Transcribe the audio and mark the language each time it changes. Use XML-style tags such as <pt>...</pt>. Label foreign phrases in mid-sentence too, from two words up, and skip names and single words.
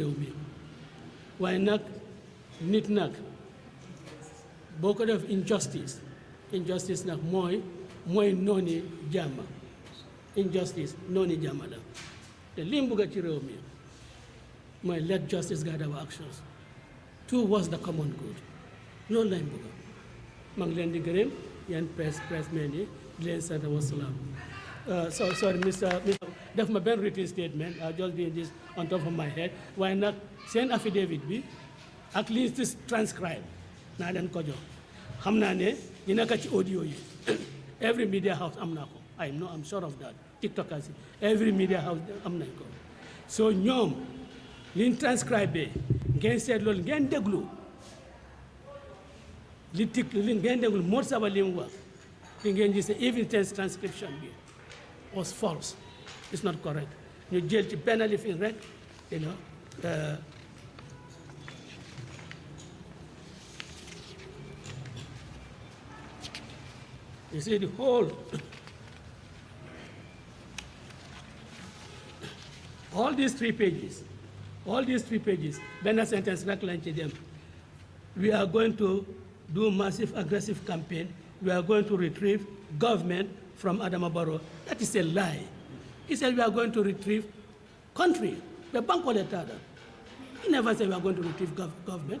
<wo>réew mi waaye nag nit nag boo ko def injustice nag mooy nooni jàmm injustice nooni jàmm la te li mu bëgg ci réew mi mooy</wo> <en>let justice guide our actions towards the common good</en> <wo>loolu lañ bëgg maa ngi leen di gërëm yéen pressmen yi di leen sant</wo> <ar>wa salaam</ar> <en>sorry Mr</en> <wo>def ma benn</wo> <en>written statement I just doing this on top of my head</en> <wo>waaye nag seen affidavit bi</wo> <en>at least this transcribe</en> <wo>naa leen ko jox xam naa ne ñu nekk ci audio yi</wo> <en>every media house</en> <wo>am naa ko</wo> <en>I'm sure of that tiktokers every media house</en> <wo>am nañ ko so ñoom liñ transcribe ngeen seet loolu ngeen déglu li ngeen déglu Momodou Sabally li mu wax li ngeen gis even transcription bi</wo> <en>was false it's not correct</en> <wo>ñu jël ci benn lifin rek</wo> <en>you see the whole all these three pages benn sentence rek lañ ci dem we are going to do massive aggressive campaign we are going to retrieve government from Adama Barrow. That is a lie. He said we are going to retrieve country. The bank tada. He never said we are going to retrieve government.</en>